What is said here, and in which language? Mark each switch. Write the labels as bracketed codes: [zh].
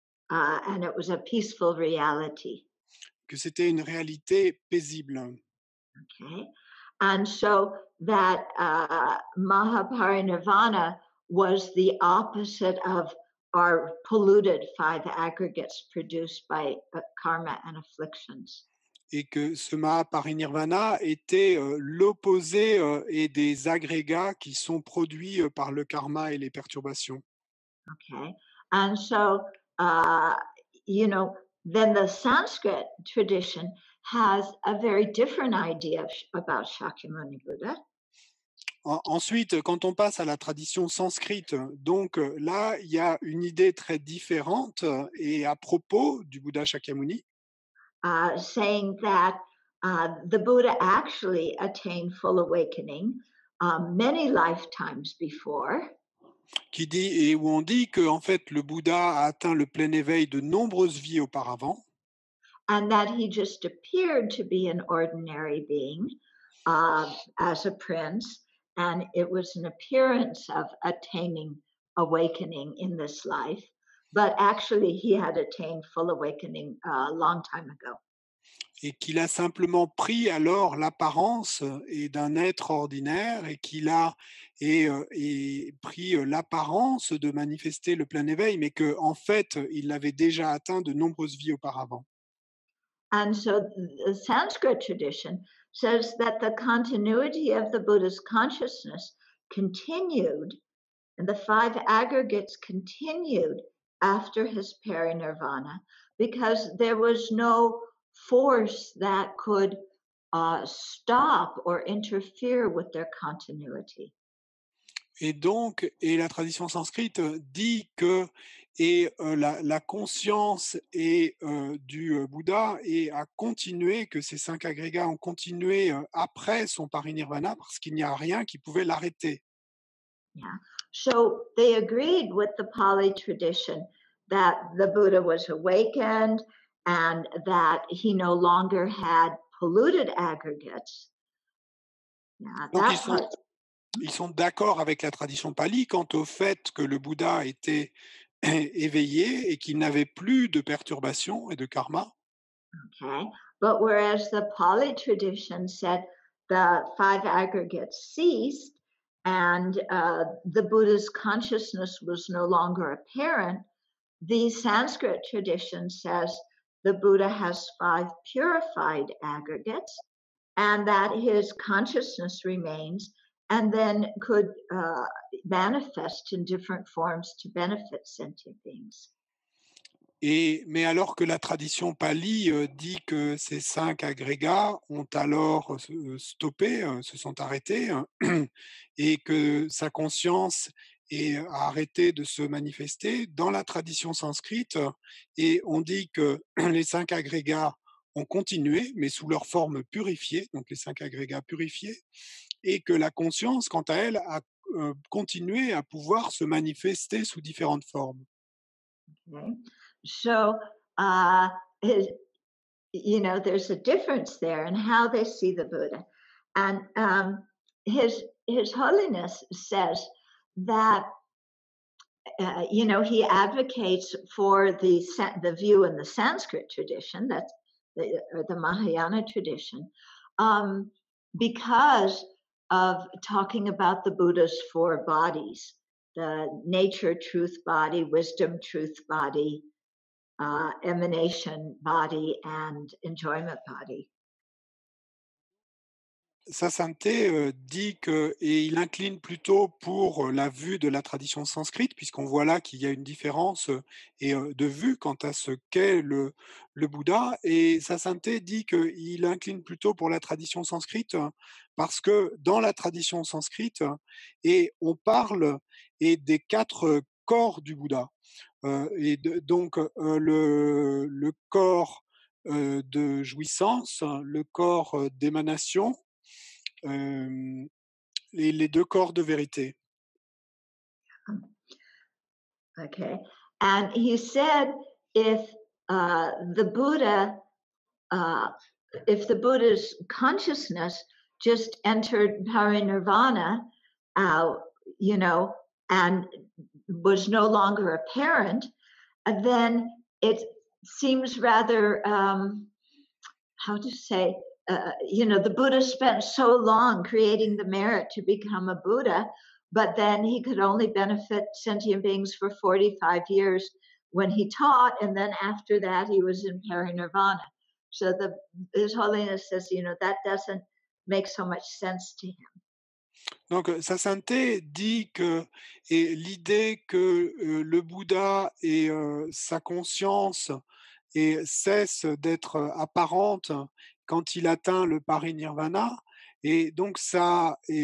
[en] And it was a peaceful reality. [fr] que c'était une réalité paisible. [en] Okay. And so that Mahaparinirvana was the opposite of our polluted five aggregates produced by karma and afflictions. [fr] Et que ce Mahaparinirvana était l'opposé et des agrégats qui sont produits par le karma et les perturbations. [en] Okay. And so, uh, you know, then the Sanskrit tradition has a very different idea about Shakyamuni Buddha. [fr] Ensuite, quand on passe à la tradition sanskrite, donc là, il y a une idée très différente et à propos du Bouddha Shakyamuni, [en] Saying that the Buddha actually attained full awakening many lifetimes before. [fr] qui dit et où on dit que en fait le Bouddha a atteint le plein éveil de nombreuses vies auparavant, [en] And that he just appeared to be an ordinary being as a prince, and it was an appearance of attaining awakening in this life, but actually he had attained full awakening a long time ago. [fr] et qu'il a simplement pris alors l'apparence et d'un être ordinaire et qu'il a et pris l'apparence de manifester le plein éveil, mais que en fait il l'avait déjà atteint de nombreuses vies auparavant. [en] And so the Sanskrit tradition says that the continuity of the Buddha's consciousness continued, and the five aggregates continued after his parinirvana because there was no force that could stop or interfere with their continuity. [fr] Et donc, et la tradition sanskrite dit que la conscience du Bouddha a continué, que ces cinq agrégats ont continué après son parinirvana parce qu'il n'y a rien qui pouvait l'arrêter. [en] Yeah. So they agreed with the Pali tradition that the Buddha was awakened and that he no longer had polluted aggregates. Yeah, [fr] Donc, [en] that part. [fr] ils sont d'accord avec la tradition pali quant au fait que le Bouddha était éveillé et qu'il n'avait plus de perturbations et de karma. [en] Okay. But whereas the Pali tradition said the five aggregates ceased and the Buddha's consciousness was no longer apparent, the Sanskrit tradition says the Buddha has five purified aggregates and that his consciousness remains and then could manifest in different forms to benefit sentient beings. [fr] Mais alors que la tradition pali dit que ces cinq agrégats ont alors stoppé, se sont arrêtés, et que sa conscience a arrêté de se manifester, dans la tradition sanskrite, et on dit que les cinq agrégats ont continué, mais sous leur forme purifiée, donc les cinq agrégats purifiés, et que la conscience, quant à elle, a continué à pouvoir se manifester sous différentes formes. [en] Okay. So, uh, his, there's a difference there in how they see the Buddha, and His Holiness says that he advocates for the view in the Sanskrit tradition, that's the Mahayana tradition, because of talking about the Buddha's four bodies: the nature truth body, wisdom truth body, emanation body, and enjoyment body. [fr] Sa sainteté dit que, et il incline plutôt pour la vue de la tradition sanskrite, puisqu'on voit là qu'il y a une différence de vue quant à ce qu'est le Bouddha. Et sa sainteté dit qu'il incline plutôt pour la tradition sanskrite parce que dans la tradition sanskrite, et on parle des quatre corps du Bouddha. Donc le corps de jouissance, le corps d'émanation, euh, les deux corps de vérité. [en] Okay. And he said if the Buddha, uh, if the Buddha's consciousness just entered parinirvana, uh, you know, and was no longer apparent, then it seems rather, how to say, the Buddha spent so long creating the merit to become a Buddha, but then he could only benefit sentient beings for 45 years when he taught, and then after that he was in parinirvana. So His Holiness says, that doesn't make so much sense to him. [fr] Donc, Sa Sainteté dit que et l'idée que le Bouddha et sa conscience et cesse d'être apparente quand il atteint le parinirvana, et donc ça